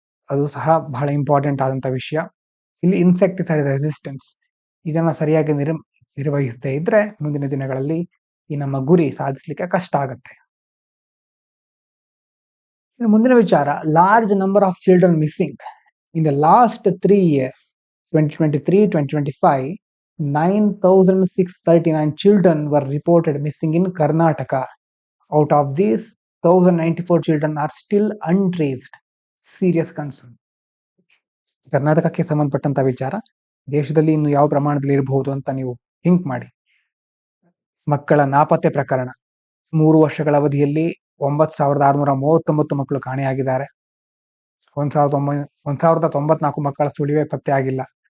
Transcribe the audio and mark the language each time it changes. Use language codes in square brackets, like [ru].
[kn] ಅದು ಸಹ ಬಹಳ ಇಂಪಾರ್ಟೆಂಟ್ ಆದಂತ ವಿಷಯ. ಇಲ್ಲಿ ಇನ್ಸೆಕ್ಟಿಸೈಡ್ ರೆಸಿಸ್ಟೆನ್ಸ್ ಇದನ್ನ ಸರಿಯಾಗಿ ನಿರ್ವಹಿಸದೇ ಇದ್ರೆ ಮುಂದಿನ ದಿನಗಳಲ್ಲಿ ಈ ನಮ್ಮ ಗುರಿ ಸಾಧಿಸಲಿಕ್ಕೆ ಕಷ್ಟ ಆಗುತ್ತೆ. ಮುಂದಿನ ವಿಚಾರ, [en] Large number of children missing. In the last 3 years, 2023-2025, 9,639 children were reported missing in Karnataka. Out of these, 1,094 children are still untraced. Serious concern. [kn] ಕರ್ನಾಟಕಕ್ಕೆ ಸಂಬಂಧಪಟ್ಟಂತ ವಿಚಾರ. ದೇಶದಲ್ಲಿ ಇನ್ನು ಯಾವ ಪ್ರಮಾಣದಲ್ಲಿ ಇರಬಹುದು ಅಂತ ನೀವು ಥಿಂಕ್ ಮಾಡಿ. ಮಕ್ಕಳ ನಾಪತ್ತೆ ಪ್ರಕರಣ 3 ವರ್ಷಗಳ ಅವಧಿಯಲ್ಲಿ 9,639 ಮಕ್ಕಳು ಕಾಣೆಯಾಗಿದ್ದಾರೆ. 1,094 ಮಕ್ಕಳ ಸುಳಿವೆ ಪತ್ತೆ ಆಗಿಲ್ಲ.